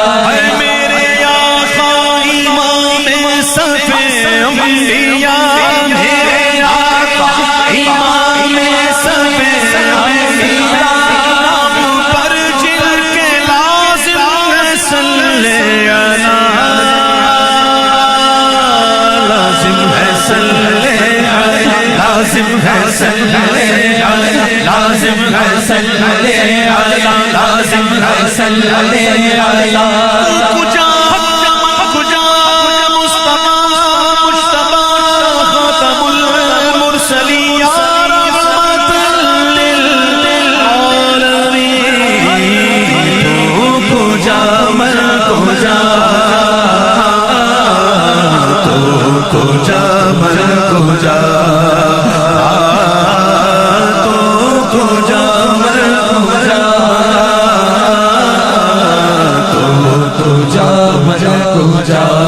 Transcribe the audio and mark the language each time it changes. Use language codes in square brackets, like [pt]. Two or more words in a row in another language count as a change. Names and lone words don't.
[ur] میرے آقا امام صف انبیاء میرے آقا امام صف انبیاء پر جن کے لازم ہے [ar] صلی علی [ur] لازم ہے [ar] صلی علی [ur] لازم ہے [ar] صلی علی [ur] لازم ہے [ar] صلی علی [ur] لازم ہے [ar] صلی علی [fa] کجا کجا [ur] مصطفیٰ مجتبی [ar] خاتم المرسلین یا رحمت [fa] للعالمین تو کجا من کجا تو کجا من کجا تو کجا من کجا کجا